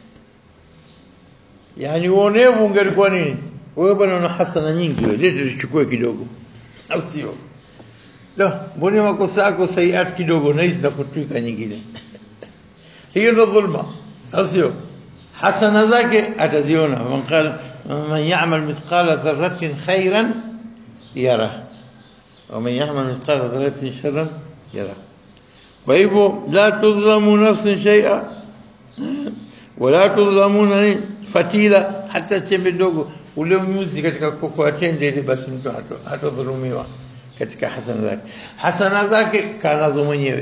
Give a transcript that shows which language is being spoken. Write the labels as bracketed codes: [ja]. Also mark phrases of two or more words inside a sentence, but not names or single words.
[sw] Yani uonevu ungelikuwa nini? Wewe bwana una hasana nyingi, wewe leo tuchukue kidogo, au sio? Mbona makosa yako sayiat kidogo na hizi nakutwika nyingine? Hiyo ndio dhulma, au sio? Hasana zake ataziona. [ar] من يعمل مثقال ذرة خيرا يره ومن يعمل مثقال ذرة شرا يره. [sw] Kwa hivyo [ar] لا تظلم نفس شيئا ولا تظلمون فتيلا [sw] hata chembe ndogo. ule unyuzi katika kokoa tende ile, basi mtu hatodhulumiwa katika hasana zake kanazo mwenyewe.